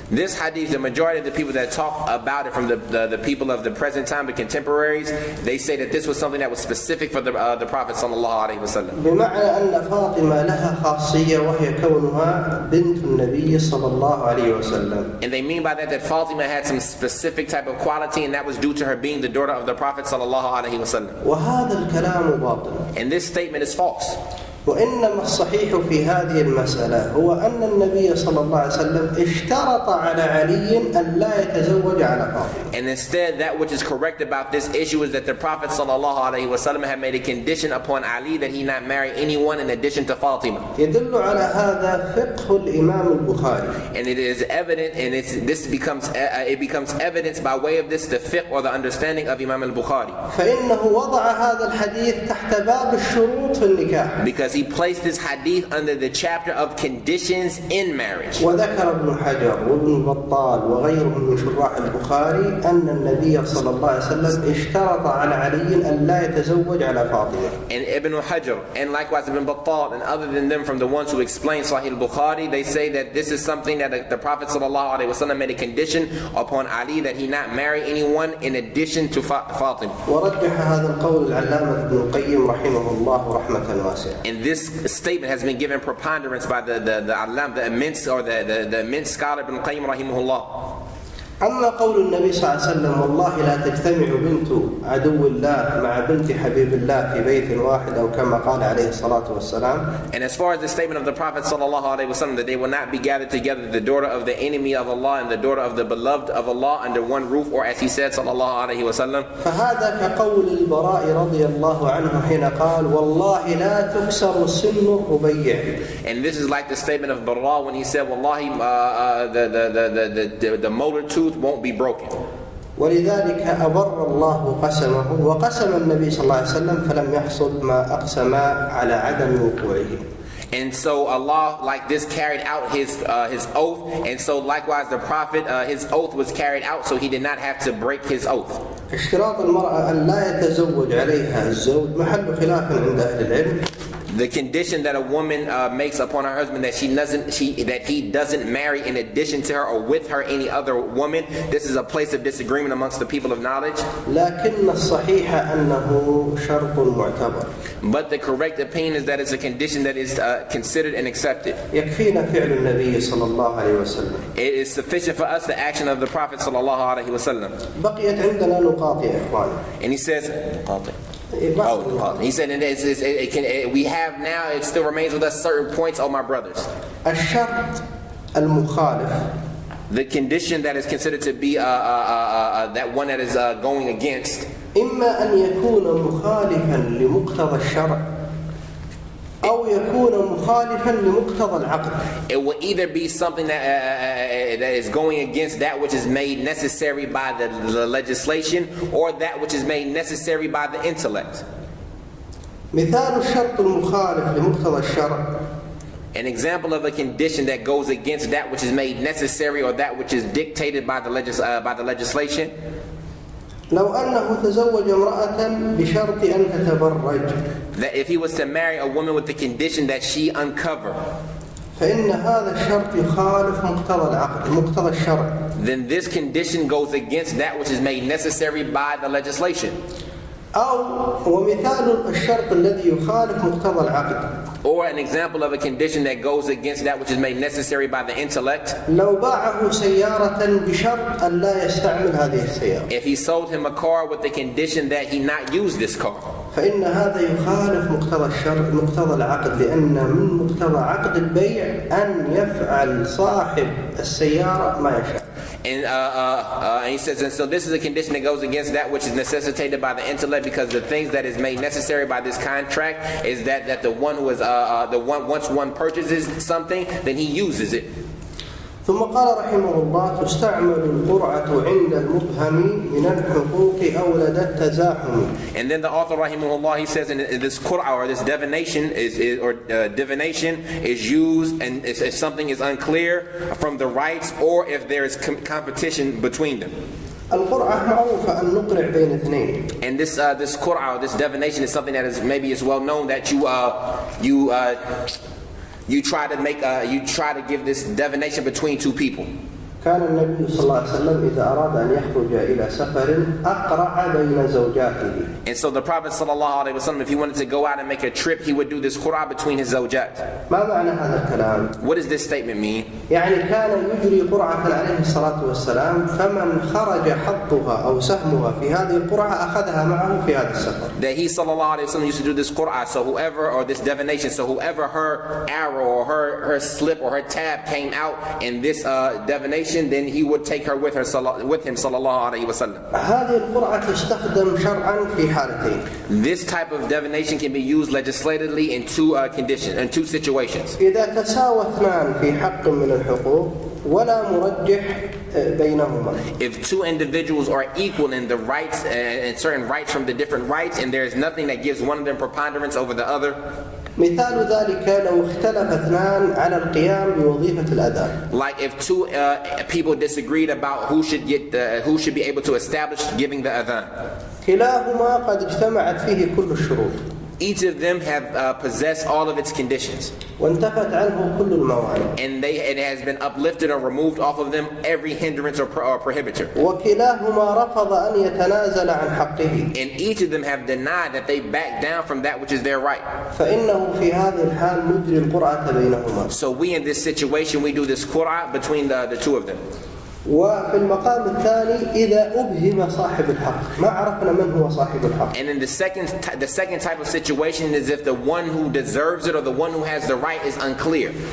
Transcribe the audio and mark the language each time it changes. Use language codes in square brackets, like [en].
[en] This hadith, the majority of the people that talk about it from the people of the present time, the contemporaries, they say that this was something that was specific for the Prophet sallallahu alaihi wasallam. [ar] بمعنى أن فاطمة لها خاصية وهي كونها بنت النبي صلى الله عليه وسلم. [en] And they mean by that Fatima had some specific type of quality, and that was due to her being the daughter of the Prophet sallallahu alaihi wasallam. [ar] وهذا الكلام باطل. [en] And this statement is false. [ar] وإنما الصحيح في هذه المسألة هو أن النبي صلى الله عليه وسلم اشترط على علي أن لا يتزوج على فاطمة. [en] And instead, that which is correct about this issue is that the Prophet sallallahu alaihi wasallam had made a condition upon Ali that he not marry anyone in addition to Fatima. [ar] يدل على هذا فقه الإمام البخاري. [en] And it is evident, and it becomes evidence by way of this, the fiqh or the understanding of Imam al-Bukhari. [ar] فإنه وضع هذا الحديث تحت باب الشروط في النكاح. [en] Because he placed this hadith under the chapter of conditions in marriage. [ar] وذكر ابن حجر وابن بطال وغيرهم من شراح البخاري أن النبي صلى الله عليه وسلم اشترط على علي أن لا يتزوج على فاطمة. [en] And Ibn Hajar and likewise Ibn Battal and other than them from the ones who explain Sahih al-Bukhari, they say that this is something that the Prophet sallallahu alaihi wasallam made a condition upon Ali that he not marry anyone in addition to Fatima. [ar] ورجح هذا القول العلامة ابن القيم رحمه الله رحمة واسعة. [en] And this statement has been given preponderance by the immense scholar Ibn Qayyim rahimahullah. [ar] أما قول النبي صلى الله عليه وسلم والله لا تجتمع بنت عدو الله مع بنت حبيب الله في بيت واحد أو كما قال عليه الصلاة والسلام. [en] And as far as the statement of the Prophet sallallahu alaihi wasallam that they will not be gathered together, the daughter of the enemy of Allah and the daughter of the beloved of Allah under one roof, or as he said sallallahu alaihi wasallam. [ar] فهذا كقول البراء رضي الله عنه حين قال والله لا تكسر سن الربيع. [en] And this is like the statement of Bara when he said wallahi the molar tooth won't be broken. [ar] ولذلك أبر الله قسمه وقسم النبي صلى الله عليه وسلم فلم يحصل ما أقسم على عدم وقوعه. [en] And so Allah like this carried out his oath, and so likewise the Prophet his oath was carried out, so he did not have to break his oath. [ar] اشتراط المرأة أن لا يتزوج عليها الزوج محل خلاف عند أهل العلم. [en] The condition that a woman makes upon her husband that he doesn't marry in addition to her or with her any other woman, this is a place of disagreement amongst the people of knowledge. [ar] لكن الصحيح أنه شرط معتبر. [en] But the correct opinion is that it's a condition that is considered and accepted. [ar] يكفينا فعل النبي صلى الله عليه وسلم. [en] It is sufficient for us the action of the Prophet sallallahu alaihi wasallam. [ar] بقيت عندنا نقاط يا إخوان. [en] And he says, he said, and we have now, it still remains with us certain points, oh my brothers. [ar] الشرط المخالف. [en] The condition that is considered to be that one that is going against. [ar] إما أن يكون مخالفا لمقتضى الشرع أو يكون مخالفا لمقتضى العقل. [en] It will either be something that is going against that which is made necessary by the legislation, or that which is made necessary by the intellect. [ar] مثال الشرط المخالف لمقتضى الشرع. [en] An example of a condition that goes against that which is made necessary or that which is dictated by the legislation. [ar] لو أنه تزوج امرأة بشرط أن تتبرج. [en] That if he was to marry a woman with the condition that she uncover. [ar] فإن هذا الشرط يخالف مقتضى العقل مقتضى الشرع. [en] Then this condition goes against that which is made necessary by the legislation. [ar] أو ومثال الشرط الذي يخالف مقتضى العقد. [en] Or an example of a condition that goes against that which is made necessary by the intellect. [ar] لو باعه سيارة بشرط أن لا يستعمل هذه السيارة. [en] If he sold him a car with the condition that he not use this car. [ar] فإن هذا يخالف مقتضى العقد، لأن من مقتضى عقد البيع أن يفعل صاحب السيارة ما يشاء. [en] And he says, and so this is a condition that goes against that which is necessitated by the intellect, because the things that is made necessary by this contract is that the one who is once one purchases something, then he uses it. [ar] ثم قال رحمه الله: تستعمل القرعة عند المبهم من الحقوق أولد التزاحم. [en] And then the author rahimahullah, he says in this qur'ah, or this divination divination is used, and if something is unclear from the rights, or if there is competition between them. [ar] القرعة معروفة أن نقرع بين اثنين. [en] And this qur'ah, this divination, is something that is maybe is well known, that you try to give this divination between two people. [ar] كان النبي صلى الله عليه وسلم إذا أراد أن يخرج إلى سفر أقرع بين زوجاته. [en] And so the Prophet sallallahu alaihi wasallam, if he wanted to go out and make a trip, he would do this qur'ah between his zawjat. [ar] ما معنى هذا الكلام؟ [en] What does this statement mean? [ar] يعني كان يجري قرعة عليه الصلاة والسلام، فمن خرج حظها أو سهمها في هذه القرعة أخذها معه في هذا السفر. [en] That he sallallahu alaihi wasallam used to do this qur'ah, so whoever, or this divination, so whoever her arrow or her slip or her tab came out in this divination, then he would take her with him sallallahu alaihi wasallam. [ar] هذه القرعة تستخدم شرعا في حالتين. [en] This type of divination can be used legislatively in two conditions, in two situations. [ar] إذا تساوى اثنان في حق من الحقوق ولا مرجح بينهما. [en] If two individuals are equal in the rights and certain rights from the different rights, and there is nothing that gives one of them preponderance over the other. [ar] مثال ذلك لو اختلف اثنان على القيام بوظيفة الأذان. [en] Like if two people disagreed about who should be able to establish giving the adhan. [ar] كلاهما قد اجتمعت فيه كل الشروط. [en] Each of them have possessed all of its conditions. [ar] وانتفت عنه كل الموانع. [en] And it has been uplifted or removed off of them every hindrance or prohibitor. [ar] وكلاهما رفض أن يتنازل عن حقه. [en] And each of them have denied that they back down from that which is their right. [ar] فإنه في هذه الحال نجري القرعة بينهما. [en] So we, in this situation, we do this qur'ah between the two of them. [ar] وفي المقام الثاني إذا أبهم صاحب الحق ما عرفنا من هو صاحب الحق. [en] And in the second type of situation is if the one who deserves it or the one who has the right is unclear.